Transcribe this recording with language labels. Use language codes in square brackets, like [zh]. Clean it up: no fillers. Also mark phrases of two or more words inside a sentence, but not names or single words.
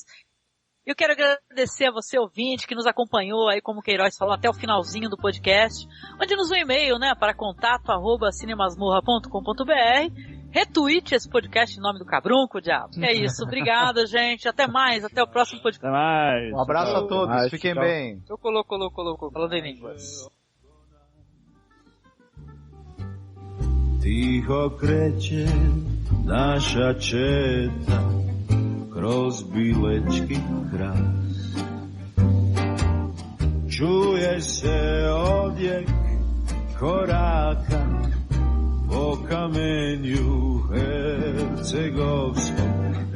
[pt] Eu quero agradecer a você, ouvinte, que nos acompanhou aí, como o Queiroz falou, até o finalzinho do podcast. Mande-nos um e-mail, né, para contato@cinemasmorra.com.br. Retweete esse podcast em nome do Cabrunco, diabo. É isso. Obrigada, gente. Até mais. Até o próximo podcast. Até mais. Um abraço a todos. Fiquem bem. Eu colou. Falando em línguas. [sr] Tiho kreće naša četa kroz Bilečki kras. Čuje se odjek koraka po kamenju hercegovskom.